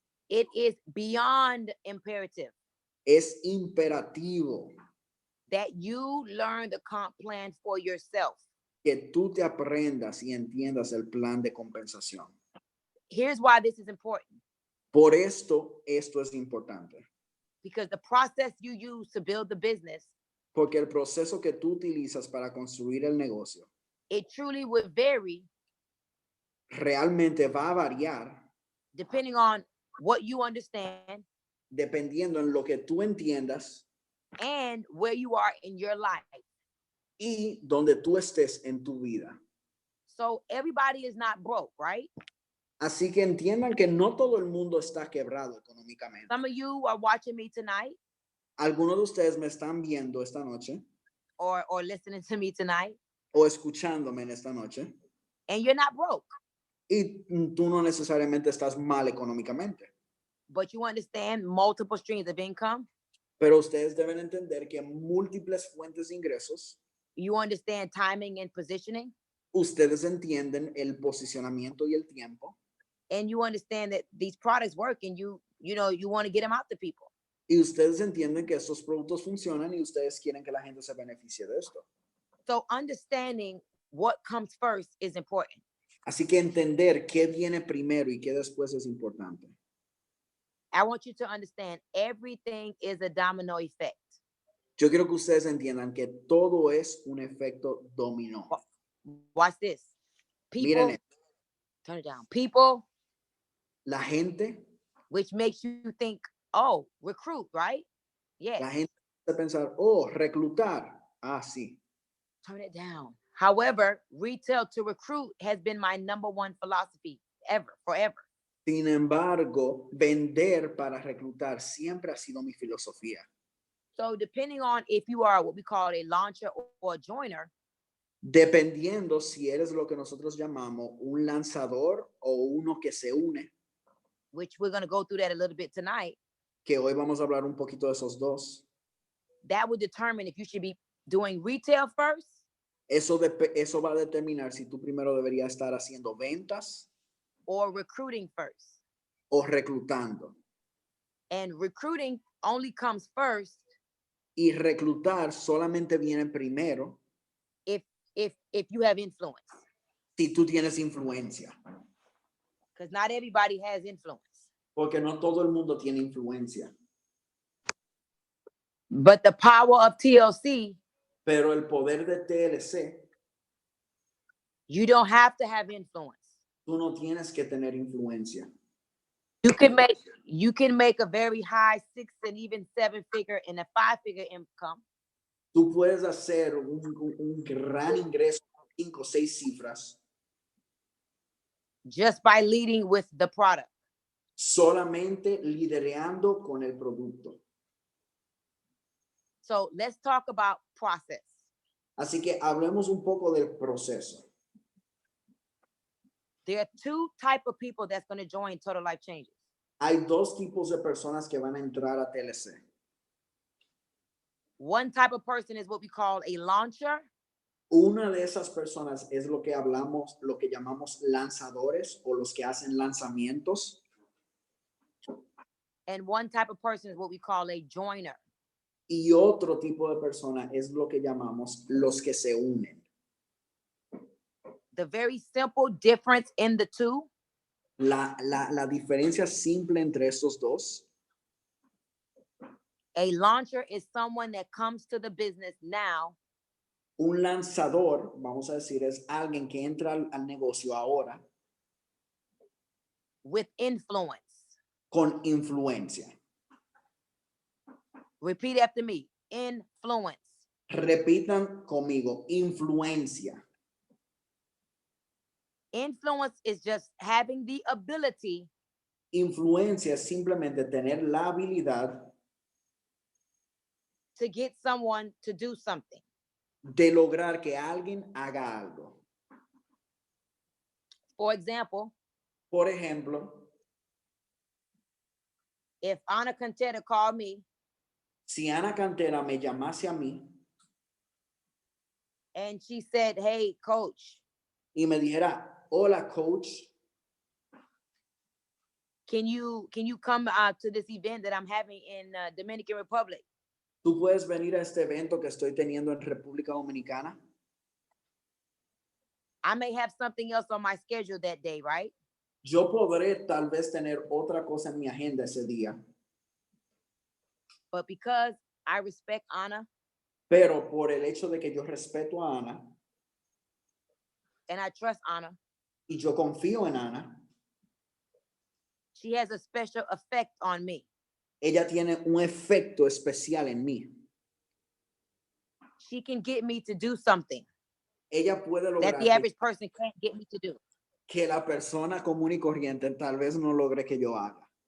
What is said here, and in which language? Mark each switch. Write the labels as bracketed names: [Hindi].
[English] it is beyond imperative [Spanish] es imperativo [English] that you learn the comp plan for yourself. [Spanish] que tú te aprendas y entiendas el plan de compensación. [English] Here's why this is important. [Spanish] Por esto es importante. [English] Because the process you use to build the business, [Spanish] Porque el proceso que tú utilizas para construir el negocio [English] it truly would vary [Spanish] realmente va a variar [English] depending on what you understand [Spanish] dependiendo en lo que tú entiendas [English] and where you are in your life. [Spanish] y donde tú estés en tu vida. [English] So everybody is not broke, right? [Spanish] Así que entiendan que no todo el mundo está quebrado económicamente. [English] Some of you are watching me tonight [Spanish] Algunos de ustedes me están viendo esta noche [English] or listening to me tonight, [Spanish] o escuchándome en esta noche [English] and you're not broke, [Spanish] y tú no necesariamente estás mal económicamente. [English] but you understand multiple streams of income. [Spanish] Pero ustedes deben entender que múltiples fuentes de ingresos, [English] You understand timing and positioning, [Spanish] ustedes entienden el posicionamiento y el tiempo [English] and you understand that these products work and you want to get them out to people. [Spanish] y ustedes entienden que estos productos funcionan y ustedes quieren que la gente se beneficie de esto. [English] So understanding what comes first is important. [Spanish] Así que entender qué viene primero y qué después es importante. [English] I want you to understand everything is a domino effect. [Spanish] Yo quiero que ustedes entiendan que todo es un efecto dominó. [English] Watch this. People, [Spanish] Miren, [English] turn it down. People, [Spanish] la gente [English] which makes you think, oh, recruit, right? Yes. [Spanish] La gente puede pensar, oh, reclutar. Ah, sí. [English] Turn it down. However, retail to recruit has been my #1 philosophy forever. [Spanish] Sin embargo, vender para reclutar siempre ha sido mi filosofía. [English] So depending on if you are what we call a launcher or a joiner, [Spanish] Dependiendo si eres lo que nosotros llamamos un lanzador o uno que se une, [English] which we're going to go through that a little bit tonight, [Spanish] que hoy vamos a hablar un poquito de esos dos. [English] that would determine if you should be doing retail first [Spanish] Eso va a determinar si tú primero deberías estar haciendo ventas [English] or recruiting first. [Spanish] o reclutando. [English] And recruiting only comes first [Spanish] Y reclutar solamente viene primero [English] if you have influence, [Spanish] si tú tienes influencia. [English] because not everybody has influence. [Spanish] Porque no todo el mundo tiene influencia. [English] But the power of TLC, [Spanish] pero el poder de TLC, [English] you don't have to have influence. [Spanish] tú no tienes que tener influencia. [English] You can make a very high 6 and even 7-figure and a 5-figure income. [Spanish] Tú puedes hacer un gran ingreso, 5 o 6 cifras, [English] just by leading with the product. [Spanish] solamente liderando con el producto. [English] So let's talk about process. [Spanish] Así que hablemos un poco del proceso. [English] There are 2 types of people that's going to join Total Life Changes. [Spanish] Hay 2 tipos de personas que van a entrar a TLC. [English] One type of person is what we call a launcher. [Spanish] Una de esas personas es lo que llamamos lanzadores o los que hacen lanzamientos. [English] And one type of person is what we call a joiner. [Spanish] Y otro tipo de persona es lo que llamamos los que se unen. [English] The very simple difference in the two [Spanish] La diferencia simple entre estos dos, [English] a launcher is someone that comes to the business now [Spanish] un lanzador, vamos a decir, es alguien que entra al negocio ahora [English] with influence. [Spanish] con influencia. [English] Repeat after me. Influence. [Spanish] Repitan conmigo, influencia. [English] Influence is just having the ability [Spanish] Influencia es simplemente tener la habilidad [English] to get someone to do something. [Spanish] de lograr que alguien haga algo. [English] For example, [Spanish] Por ejemplo, [English] if Anna Contenta called me [Spanish] si Ana Cantera me llamase a mí [English] and she said, "Hey, coach, [Spanish] y me dijera, hola, coach, [English] can you come to this event that I'm having in Dominican Republic?" [Spanish] ¿tú puedes venir a este evento que estoy teniendo en República Dominicana? [English] I may have something else on my schedule that day, right? [Spanish] Yo podré tal vez tener otra cosa en mi agenda ese día, [English] But because I respect Anna [Spanish] pero por el hecho de que yo respeto a Ana [English] and I trust Anna, [Spanish] y yo confío en Ana, [English] she has a special effect on me. [Spanish] ella tiene un efecto especial en mí. [English] She can get me to do something [Spanish] Ella puede [English] that [Spanish] lograr [English] the average person can't get me to do. [Spanish] que la persona común y corriente tal vez no logre que yo haga.